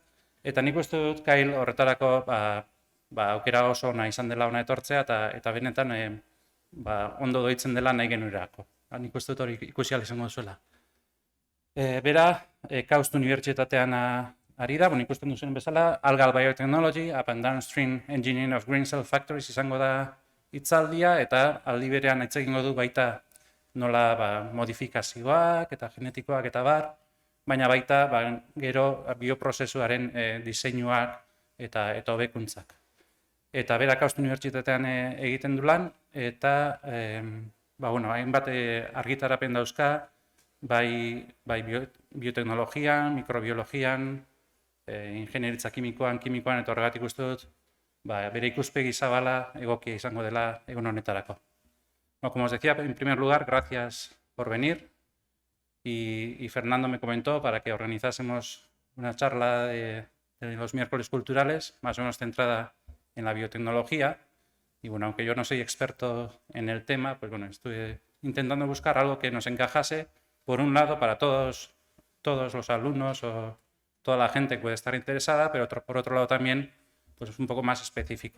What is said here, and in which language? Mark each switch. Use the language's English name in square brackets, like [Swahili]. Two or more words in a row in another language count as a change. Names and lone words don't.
[Basque] Eta nik uste dut Kail horretarako aukera oso ona izan dela ona etortzea eta benetan ondo doitzen dela nahi genuerako. Nik uste dut hori ikusi ahal izango duzuela. Bera, Kaust Unibertsitatean ari da, ikusten duzuen bezala, [English] Algal biotechnology, up and downstream engineering of green cell factories [Basque] izango da hitzaldia, eta aldi berean hitz egingo du baita nola modifikazioak eta genetikoak eta baina baita gero bioprozesuaren diseinuak eta hobekuntzak. Eta bera Kaust Unibertsitatean egiten du lan, eta hainbat argitarapen dauzka, bai bioteknologian, mikrobiologian, ingenieritza kimikoan eta horregatik uste dut, bere ikuspegi zabala egokia izango dela egun honetarako. [Spanish] Como os decía, en primer lugar, gracias por venir. Y Fernando me comentó para que organizásemos una charla de los miércoles culturales, más o menos centrada en la biotecnología. Y aunque yo no soy experto en el tema, estuve intentando buscar algo que nos encajase, por un lado, para todos los alumnos o toda la gente que puede estar interesada, pero por otro lado también un poco más específico.